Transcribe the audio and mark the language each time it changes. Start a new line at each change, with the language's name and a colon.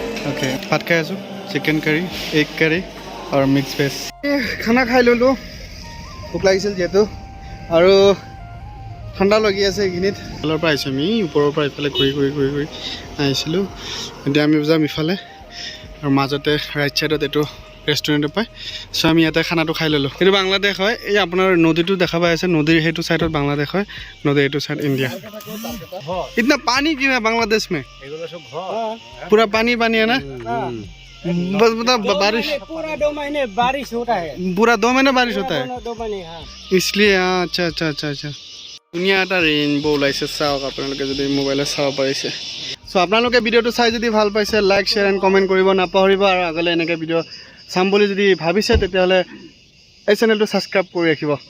Assamese: Okay, भात खाई आसो, चिकेन करी, एग करी और मिक्स वेज। खाना खाई लो, भोक লাগিছিল যেহেতু, আৰু ঠাণ্ডা লাগি আছে এইখিনিত। তলৰ পৰা আহিছোঁ আমি, ওপৰৰ পৰা ইফালে ঘূৰি ঘূৰি ঘূৰি ঘূৰি আহিছিলোঁ। এতিয়া আমি যাম ইফালে, আৰু মাজতে ৰাইট ছাইডত এইটো ৰেষ্টুৰেণ্ট পায়। চ' আমি ইয়াতে খানাটো খাই ল'লোঁ। এইটো বাংলাদেশ হয়। এই আপোনাৰ নদীটো দেখা পাই আছে, নদীৰ সেইটো ছাইডত বাংলাদেশ হয়, নদীৰ এইটো ছাইড ইণ্ডিয়া।
Hindi: इतना पानी क्यों है बांग्लादेश में? पूरा पानी पानी है ना। बस मतलब बारिश पूरा 2 महीने बारिश होता है। पूरा 2 महीने बारिश होता है, 2 महीने। हाँ, इसलिए। हाँ, अच्छा अच्छा अच्छा अच्छा।
Assamese: ধুনীয়া এটা ৰেইনবো ওলাইছে, চাওক আপোনালোকে যদি মোবাইলত চাব পাৰিছে। চ' আপোনালোকে ভিডিঅ'টো চাই যদি ভাল পাইছে, লাইক শ্বেয়াৰ এণ্ড কমেণ্ট কৰিব নাপাহৰিব। আৰু আগলৈ এনেকৈ ভিডিঅ' চাম বুলি যদি ভাবিছে, তেতিয়াহ'লে এই চেনেলটো ছাবস্ক্ৰাইব কৰি ৰাখিব।